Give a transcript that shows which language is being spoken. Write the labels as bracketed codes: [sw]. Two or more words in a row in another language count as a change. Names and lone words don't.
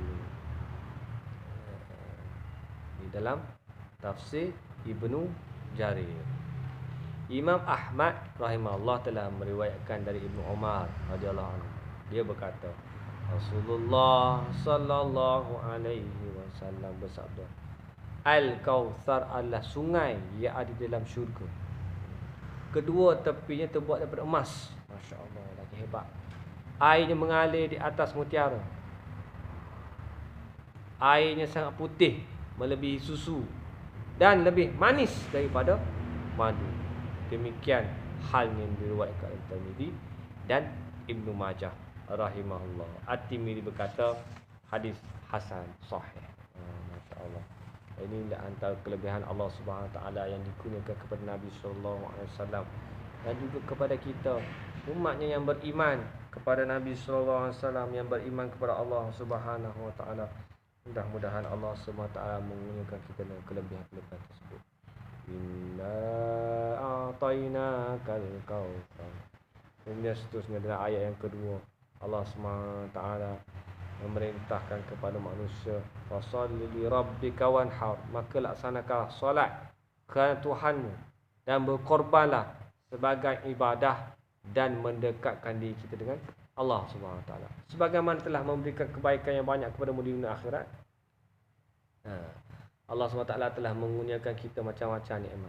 [ms] Di dalam tafsir Ibnu Jarir. Imam Ahmad rahimahullah telah meriwayatkan dari Ibnu Umar [ar] رضي الله عنه. [ms] Dia berkata, Rasulullah [ar] صلى الله عليه وسلم [ms] bersabda, Al-Kautsar adalah sungai yang ada dalam syurga. Kedua tepinya terbuat daripada emas. Masya-Allah, lagi hebat. Airnya mengalir di atas mutiara. Airnya sangat putih, melebihi susu dan lebih manis daripada madu. Demikian halnya yang diriwayatkan oleh Tirmizi dan Ibnu Majah rahimahullah. At-Tirmizi berkata hadis [ar] حسن صحيح. [ms] Masya-Allah. Inilah antara kelebihan Allah [ar] سبحانه وتعالى [ms] yang dikurniakan kepada Nabi [ar] صلى الله عليه وسلم [ms] dan juga kepada kita umatnya yang beriman kepada Nabi [ar] صلى الله عليه وسلم, [ms] yang beriman kepada Allah [ar] سبحانه وتعالى. [ms] Mudah-mudahan Allah [ar] سبحانه وتعالى [ms] mengurniakan kita dengan kelebihan-kelebihan tersebut. [ar] إنا أعطيناك الكوثر. [ms] Kemudian seterusnya adalah ayat yang kedua. Allah SWT memerintahkan kepada manusia, [ar] فصل لربك وانحر, [ms] maka laksanakanlah solat kerana Tuhanmu dan berkorbanlah sebagai ibadah dan mendekatkan diri kita dengan Allah SWT. Sebagaimana telah memberikan kebaikan yang banyak kepada mu di dunia akhirat, Allah SWT telah mengurniakan kita macam-macam nikmat.